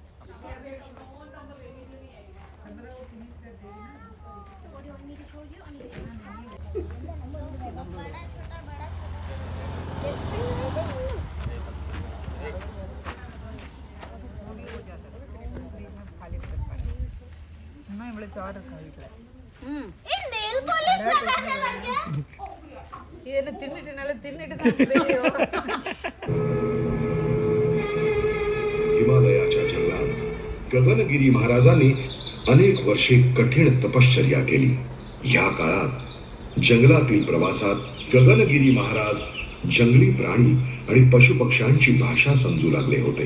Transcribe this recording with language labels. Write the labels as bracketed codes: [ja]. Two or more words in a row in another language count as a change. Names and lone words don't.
[en] What do you want me to show you? I need to show you. [hi] बड़ा छोटा बड़ा [ta] இன்னும் இவ்வளவு சோறு இருக்கா வீட்டுல. [hi] ये [en] nail polish [hi] लगाने लगे [ta] இது என்ன தின்னுட்டு தான் [mr] हिमालयाच्या जंगलात गगनगिरी महाराजांनी अनेक वर्षे कठीण तपश्चर्या केली. या काळात जंगलातील प्रवासात गगनगिरी महाराज जंगली प्राणी आणि पशुपक्ष्यांची भाषा समजू लागले होते.